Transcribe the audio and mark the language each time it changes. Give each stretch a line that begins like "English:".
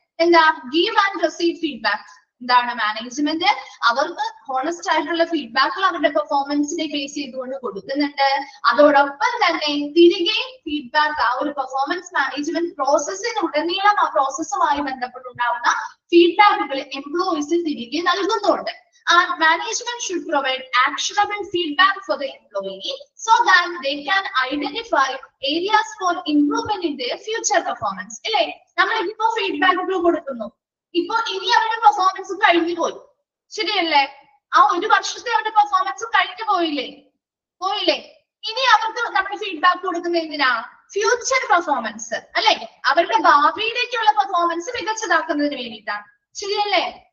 Malayalam: എന്താ give and receive feedback? എന്താണ് management അവർക്ക് ഹോണസ്റ്റ് ആയിട്ടുള്ള ഫീഡ്ബാക്കുകൾ അവരുടെ പെർഫോമൻസിനെ ബേസ് ചെയ്തുകൊണ്ട് കൊടുക്കുന്നുണ്ട്. അതോടൊപ്പം തന്നെ തിരികെ ഫീഡ്ബാക്ക് ആ ഒരു പെർഫോമൻസ് മാനേജ്മെന്റ് പ്രോസസ്സിന് ഉടനീളം ആ പ്രോസസ്സുമായി ബന്ധപ്പെട്ടുണ്ടാവുന്ന ഫീഡ്ബാക്കുകൾ എംപ്ലോയീസ് തിരികെ നൽകുന്നുണ്ട്.
English: And management should provide actionable feedback for the employee so that they can identify areas for improvement in their future performance.
Malayalam: അല്ലേ? നമ്മൾ ഇപ്പോ ഫീഡ്ബാക്കുകൾ കൊടുക്കുന്നു, ഇപ്പൊ ഇനി അവരുടെ പെർഫോമൻസ് കഴിഞ്ഞു പോയി, ശരിയല്ലേ? ആ ഒരു വർഷത്തെ അവരുടെ പെർഫോമൻസ് കഴിഞ്ഞു പോയില്ലേ? ഇനി അവർക്ക് നമ്മൾ ഫീഡ്ബാക്ക് കൊടുക്കുന്നത് എന്തിനാ? ഫ്യൂച്ചർ പെർഫോമൻസ്, അല്ലെ? അവരുടെ ഭാവിയിലേക്കുള്ള പെർഫോമൻസ് മികച്ചതാക്കുന്നതിന് വേണ്ടിയിട്ടാണ്, ശരിയല്ലേ?